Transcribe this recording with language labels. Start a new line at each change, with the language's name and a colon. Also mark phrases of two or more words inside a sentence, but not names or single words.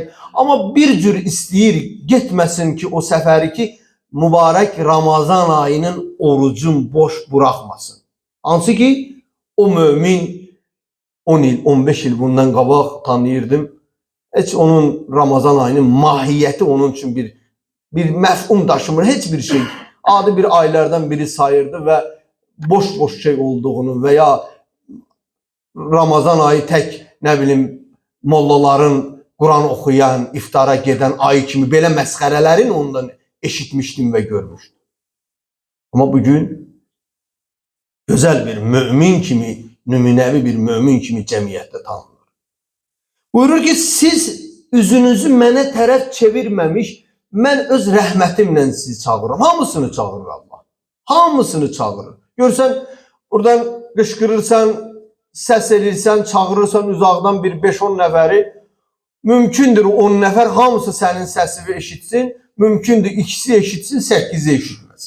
Azerbaijani: Amma bir cür istəyir, getməsin ki, o səfəri ki, mübarək Ramazan ayının orucun boş buraxmasın. Hansı ki, o mömin 10 il, 15 il bundan qabaq tanıyırdım. Heç onun Ramazan ayının mahiyyəti onun üçün bir məfhum daşımır, heç bir şey. Adi bir aylardan biri sayırdı
Turkish: ve boş şey olduğunu veya Ramazan ayı tek ne bileyim mollaların Kur'an okuyan, iftara giden ay
Azerbaijani: kimi belə məsxərələrin ondan
Turkish: eşitmiştim ve görmüştüm. Ama bugün güzel bir mümin
Azerbaijani: kimi, nümunəvi bir mümin kimi cəmiyyətdə tanınır. Buyurur ki, siz üzünüzü mənə tərəf çevirməmiş, mən öz rəhmətimlə sizi çağırırım. Hamısını çağırır Allah. Hamısını çağırır. Görsən, buradan qışqırırsan, səs edirsən, çağırırsan uzaqdan bir 5-10 nəfəri, mümkündür 10 nəfər hamısı sənin səsini eşitsin, mümkündür ikisi eşitsin, 8'i eşitməsin.